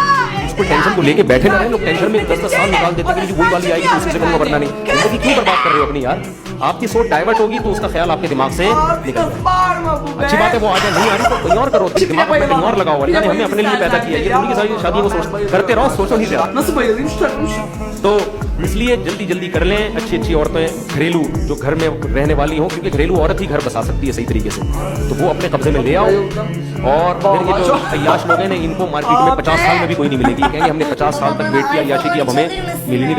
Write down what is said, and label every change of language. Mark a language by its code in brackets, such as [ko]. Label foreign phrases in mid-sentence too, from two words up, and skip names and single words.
[hi] उसको टेंशन को लेके बैठे ना रहे लोग, टेंशन में 10-10 साल निकाल देते हैं कि वही वाली आएगी तो उसी से करूंगा, वरना नहीं। जिंदगी क्यों बर्बाद कर रहे हो अपनी यार। आपकी सोच डाइवर्ट होगी तो उसका ख्याल आपके दिमाग से निकल जाएगा। अच्छी बात है वो आ जाए, नहीं आ रही तो कोई और करो, दिमाग में कहीं और लगाओ। अल्लाह ने हमें अपने लिए पैदा किया, ये उनकी सारी शादी को सोच करते रहो, सोचो नहीं ज्यादा। [tr] Nasıl bayılayım şu takmış? [hi] तो इसलिए जल्दी जल्दी कर लें अच्छी अच्छी औरतें घरेलू जो घर में रहने वाली हो, क्योंकि घरेलू औरत ही घर बसा सकती है सही तरीके से। तो वो अपने कब्जे में ले आओ, और फिर ये जो अय्याश लोग हैं इनको मार्केट में 50 साल में भी कोई नहीं मिलेगी। कहेंगे हमने 50 साल तक वेट किया अय्याशी की, अब हमें मिल नहीं रही।